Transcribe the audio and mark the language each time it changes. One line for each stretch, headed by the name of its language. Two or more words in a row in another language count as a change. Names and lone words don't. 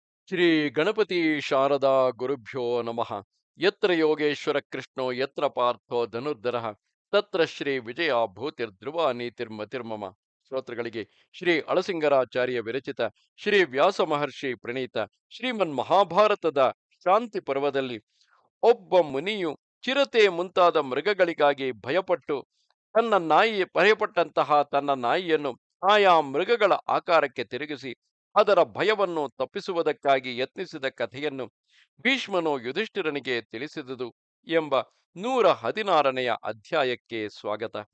Sanskrit: ಶ್ರೀ ಗಣಪತಿ ಶಾರದಾ ಗುರುಭ್ಯೋ ನಮಃ. ಯತ್ರ ಯೋಗೇಶ್ವರ ಕೃಷ್ಣೋ ಯತ್ರ ಪಾರ್ಥೋ ಧನುರ್ಧರಃ ತತ್ರ ಶ್ರೀ ವಿಜಯ ಭೂತಿರ್ಧ್ರುವ ನೀತಿರ್ಮತಿರ್ಮಮ.
Kannada: ಶ್ರೋತೃಗಳಿಗೆ ಶ್ರೀ ಅಳಸಿಂಗರಾಚಾರ್ಯ ವಿರಚಿತ ಶ್ರೀ ವ್ಯಾಸ ಮಹರ್ಷಿ ಪ್ರಣೀತ ಶ್ರೀಮನ್ ಮಹಾಭಾರತದ ಶಾಂತಿ ಪರ್ವದಲ್ಲಿ ಒಬ್ಬ ಮುನಿಯು ಚಿರತೆ ಮುಂತಾದ ಮೃಗಗಳಿಗಾಗಿ ಭಯಪಟ್ಟಂತಹ ತನ್ನ ನಾಯಿಯನ್ನು ಆಯಾ ಮೃಗಗಳ ಆಕಾರಕ್ಕೆ ತಿರುಗಿಸಿ ಅದರ ಭಯವನ್ನು ತಪ್ಪಿಸುವುದಕ್ಕಾಗಿ ಯತ್ನಿಸಿದ ಕಥೆಯನ್ನು ಭೀಷ್ಮನು ಯುಧಿಷ್ಠಿರನಿಗೆ ತಿಳಿಸಿದುದು ಎಂಬ 116ನೆಯ ಅಧ್ಯಾಯಕ್ಕೆ ಸ್ವಾಗತ.